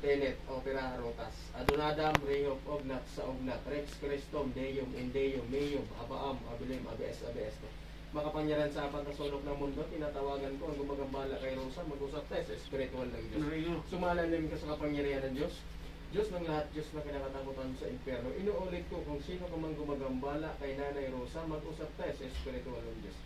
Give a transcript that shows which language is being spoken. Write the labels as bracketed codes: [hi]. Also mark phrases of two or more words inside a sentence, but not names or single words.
[en] spirit, [la] opera rotas, adonadam, rehop, ognat, sa ognat, rex, crestom, deum, indeum, meum, abaam, abilim, abes, abes. [tl] Makapangyarihan sa apat na sulok ng mundo, tinatawagan ko ang gumagambala kay Rosa, mag-usap tayo sa spiritual ng Diyos. Sumalalim ka sa kapangyarihan ng Diyos. Diyos ng lahat, Diyos na kinakatakutan sa impyerno. Inuulit ko kung sino ka mang gumagambala kay Nanay Rosa, mag-usap tayo sa spiritual ng Diyos.